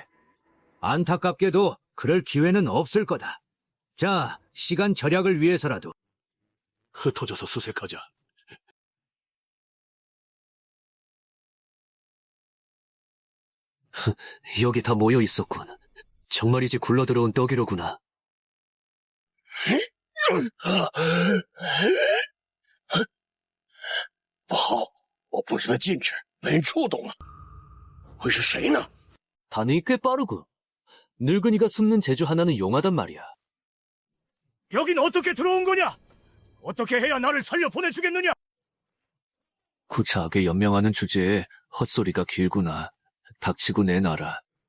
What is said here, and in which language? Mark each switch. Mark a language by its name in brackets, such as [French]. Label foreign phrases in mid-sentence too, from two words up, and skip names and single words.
[Korean] 안타깝게도 그럴 기회는 없을 거다. 자, 시간 절약을 위해서라도. 흩어져서 수색하자. 여기 다 모여 있었군. 정말이지 굴러들어온 떡이로구나. [Chinese] 不好，我不觉得禁止被触动了，会是谁呢？ [Korean] 반응이 꽤 빠르고 늙은이가 숨는 재주 하나는 용하단 말이야. 여긴 어떻게 들어온 거냐? 어떻게 해야 나를 살려 보내주겠느냐? 구차하게 연명하는 주제에 헛소리가 길구나. 닥치고 내놔라.